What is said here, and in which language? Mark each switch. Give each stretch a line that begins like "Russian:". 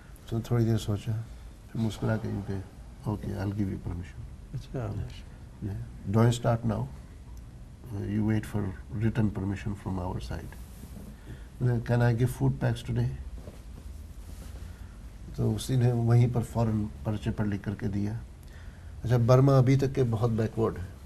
Urdu: So تھوڑی دیر سوچا, پھر مسکرا کے
English: you can. Okay, I'll give you permission.
Urdu: اچھا.
English: Don't start now. You wait for written permission from our side. Can I give food packs today?
Urdu: تو اسی نے وہیں پر فوراً پرچے پر لکھ کر کے دیا. اچھا, برما ابھی تک کے بہت بیکورڈ ہے.